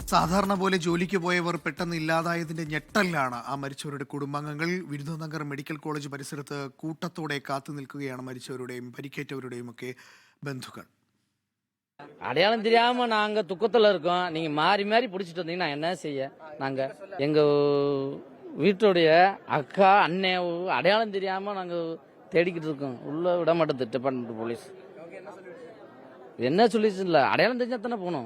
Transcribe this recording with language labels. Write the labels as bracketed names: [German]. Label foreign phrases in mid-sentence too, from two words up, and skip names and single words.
[Malayalam] സാധാരണ പോലെ ജോലിക്ക് പോയവർ പെട്ടെന്ന് ഇല്ലാതായതിന്റെ ഞെട്ടലിലാണ് ആ മരിച്ചവരുടെ കുടുംബാംഗങ്ങൾ. വിരുദനഗർ മെഡിക്കൽ കോളേജ് പരിസരത്ത് കൂട്ടത്തോടെ കാത്തു നിൽക്കുകയാണ് മരിച്ചവരുടെയും പരിക്കേറ്റവരുടെയും ഒക്കെ ബന്ധുക്കൾ. [Tamil] அடையாளம் தெரியாம நாங்க துக்கத்துல இருக்கோம். நீங்க மாறி மாறி பிடிச்சிட்டு வந்தீங்கன்னா என்ன செய்ய? நாங்க எங்க வீட்டுடைய அக்கா அண்ணன் அடையாளம் தெரியாம நாங்க தேடிக்கிட்டு இருக்கோம். உள்ள விட மாட்டேது [English] department police. [Tamil] என்ன சொல்லிச்சு இல்ல, அடையாளம் தெரிஞ்சா தானே போகணும்.